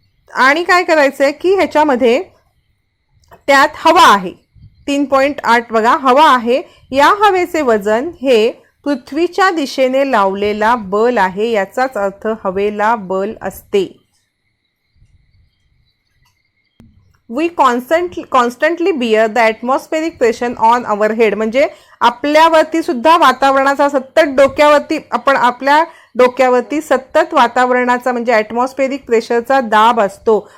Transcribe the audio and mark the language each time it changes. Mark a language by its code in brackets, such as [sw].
[mr] आणि काय करायचं आहे की ह्याच्यामध्ये त्यात हवा आहे 3.8 बघा, हवा आहे. या हवेचे वजन हे पृथ्वीच्या दिशेने लावलेला बल आहे. याचाच अर्थ हवेला बल असते. [en] We constantly bear the atmospheric pressure on our head. [mr] म्हणजे आपल्यावरती सुद्धा वातावरणाचा सतत डोक्यावरती, आपण आपल्या डोक्यावरती सतत वातावरणाचा म्हणजे ॲटमॉस्फेरिक प्रेशरचा दाब असतो.